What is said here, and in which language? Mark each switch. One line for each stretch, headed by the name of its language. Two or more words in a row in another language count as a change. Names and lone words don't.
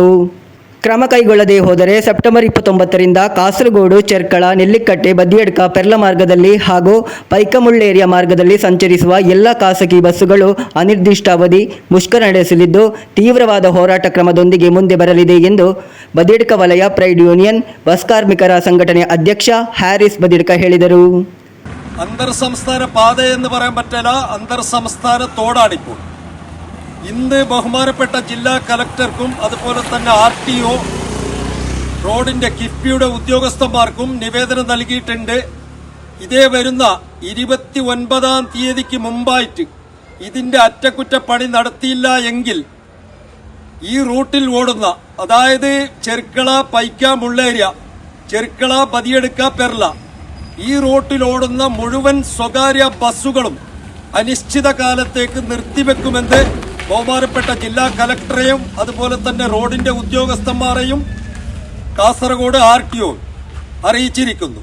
Kannada: ಕ್ರಮ ಕೈಗೊಳ್ಳದೆ ಹೋದರೆ ಸೆಪ್ಟೆಂಬರ್ 29ರಿಂದ ಕಾಸರಗೋಡು, ಚೆರ್ಕಳ, ನೆಲ್ಲಿಕಟ್ಟೆ, ಬದಿಯಡ್ಕ, ಪೆರ್ಲ ಮಾರ್ಗದಲ್ಲಿ ಹಾಗೂ ಪೈಕಮುಳ್ಳೇರಿಯ ಮಾರ್ಗದಲ್ಲಿ ಸಂಚರಿಸುವ ಎಲ್ಲ ಖಾಸಗಿ ಬಸ್ಸುಗಳು ಅನಿರ್ದಿಷ್ಟಾವಧಿ ಮುಷ್ಕರ ನಡೆಸಲಿದ್ದು ತೀವ್ರವಾದ ಹೋರಾಟ ಕ್ರಮದೊಂದಿಗೆ ಮುಂದೆ ಬರಲಿದೆ ಎಂದು ಬದಿಯಡ್ಕ ವಲಯ ಪ್ರೈಡ್ ಯೂನಿಯನ್ ಬಸ್ ಕಾರ್ಮಿಕರ ಸಂಘಟನೆಯ ಅಧ್ಯಕ್ಷ ಹ್ಯಾರಿಸ್ ಬದಿಯಡ್ಕ ಹೇಳಿದರು.
Malayalam: അന്തർ സംസ്ഥാന പാത എന്ന് പറയാൻ പറ്റില്ല, അന്തർ സംസ്ഥാന തോടാണിപ്പോൾ. ഇന്ന് ബഹുമാനപ്പെട്ട ജില്ലാ കലക്ടർക്കും അതുപോലെ തന്നെ RTO റോഡിന്റെ കിഫ്ബിയുടെ ഉദ്യോഗസ്ഥന്മാർക്കും നിവേദനം നൽകിയിട്ടുണ്ട്. ഇതേ വരുന്ന 29-ാം തീയതിക്ക് മുമ്പായിട്ട് ഇതിന്റെ അറ്റകുറ്റപ്പണി നടത്തിയില്ല എങ്കിൽ ഈ റൂട്ടിൽ ഓടുന്ന, അതായത് ചെർക്കള, പൈക്ക, മുള്ളേരിയ, ചെർക്കള, ബദിയടുക്ക, പെർല, ഈ റൂട്ടിൽ ഓടുന്ന മുഴുവൻ സ്വകാര്യ ബസ്സുകളും അനിശ്ചിത കാലത്തേക്ക് നിർത്തിവെക്കുമെന്ന് ബഹുമാനപ്പെട്ട ജില്ലാ കലക്ടറെയും അതുപോലെ തന്നെ റോഡിന്റെ ഉദ്യോഗസ്ഥന്മാരെയും കാസർഗോഡ് RTO അറിയിച്ചിരിക്കുന്നു.